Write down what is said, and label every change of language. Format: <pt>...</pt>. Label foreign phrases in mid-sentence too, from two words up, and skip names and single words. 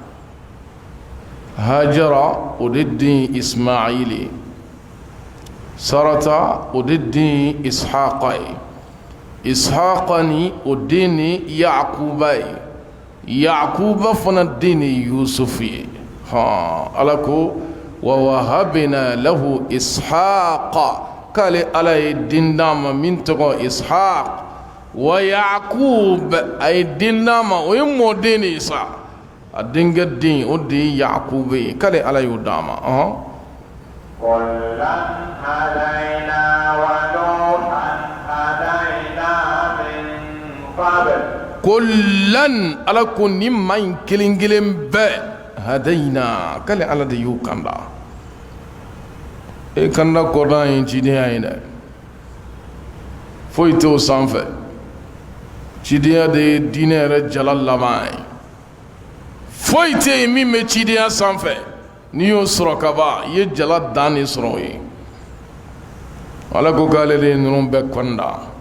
<bm>Hajara o de den Ismail ye Sarata o de den Ishaqa ye Ishaqa ni o den ni Yaquba ye Yaquba fana den ni Yusuf ye Ala ko</bm> <ar>ووهبنا له إسحاق</ar> <bm>k'ale Ala ye den d'a ma min tɔgɔ Ishaq wa Yaqub a ye den d'a ma o ye mɔden de ye sa a denkɛ den o de ye Yaqub ye k'ale Ala y'o d'a ma</bm> <ar>كلا هدينا ونوحا هدينا من قبل</ar> <bm>kullan Ala ko ni maa in kelen kelen bɛɛ hadayna k'ale Ala de y'o kanda e kanda kɔdan ye cidenya ye dɛ foyi tɛ o sanfɛ cidenya de ye diinɛ yɛrɛ jala laban ye foyi tɛ yen min bɛ cidenya sanfɛ n'i y'o sɔrɔ kaban i ye jala dan de sɔrɔ o ye Ala ko k'ale de ye ninnu bɛɛ kɔnda</bm>